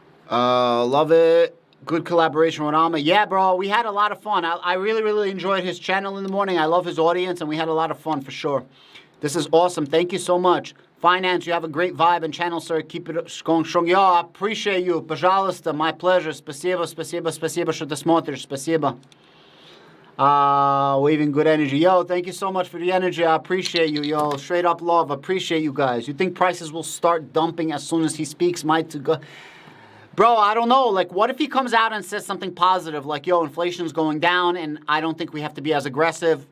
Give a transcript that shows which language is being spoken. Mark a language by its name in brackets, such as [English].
[English] Love it. Good collaboration with Alma. Yeah, bro, we had a lot of fun. I really, really enjoyed his channel in the morning. I love his audience, and we had a lot of fun for sure. This is awesome. Thank you so much. Finance, you have a great vibe and channel, sir. Keep it going strong. Yo, I appreciate you. [Russian] Пожалуйста, [English] my pleasure. [Russian] Спасибо, спасибо, спасибо, что ты смотришь. Спасибо. [English] Waving good energy. Yo, thank you so much for the energy. I appreciate you, yo. Straight up love. Appreciate you guys. You think prices will start dumping as soon as he speaks? Might to go. Bro, I don't know. Like, what if he comes out and says something positive? Like, yo, inflation's going down, and I don't think we have to be as aggressive.